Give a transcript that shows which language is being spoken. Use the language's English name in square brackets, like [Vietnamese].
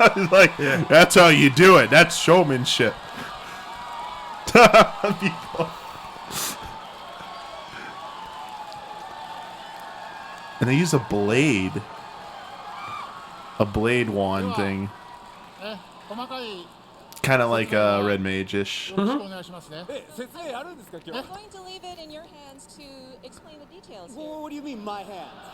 [English] Like, that's how you do it. That's showmanship. People. And they use a blade. A blade wand thing. [Japanese] ね細かい [English] Kind of like Red Mage-ish. [Japanese] よろしくお願いしますね。え説明あるんですか今日 [English] I'm going to leave it in your hands to explain the details here. Well, what do you mean, my hands?